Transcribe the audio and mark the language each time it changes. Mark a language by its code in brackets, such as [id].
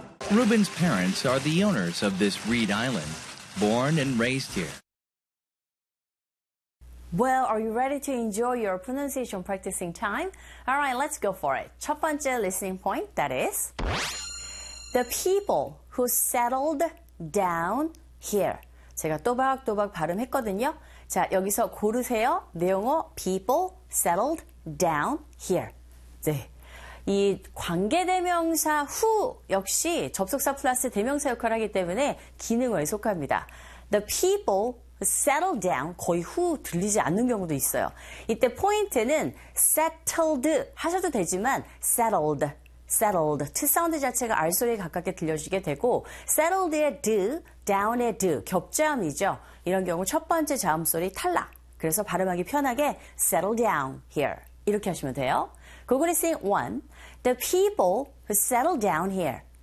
[en] Reuben's parents are the owners of this reed island, born and raised here. Well, are you ready to enjoy your pronunciation practicing time? All right, let's go for it. [ko] 첫 번째 [en] listening point, that is, the people who settled down here. [ko] 제가 또박또박 발음했거든요. 자, 여기서 고르세요. 내용어, [en] people settled down here. [ko] 네. 이 관계대명사 who 역시 접속사 플러스 대명사 역할을 하기 때문에 기능어에 속합니다. [en] The people settled down, [ko] 거의 who 들리지 않는 경우도 있어요. 이때 포인트는 settled 하셔도 되지만 settled, settled, to 사운드 자체가 R 소리에 가깝게 들려지게 되고 settled의 do, down의 do, 겹자음이죠. 이런 경우 첫 번째 자음 소리 탈락. 그래서 발음하기 편하게 [en] settle down here [ko] 이렇게 하시면 돼요. [en] 고고리 씨, one, the people who settled down here.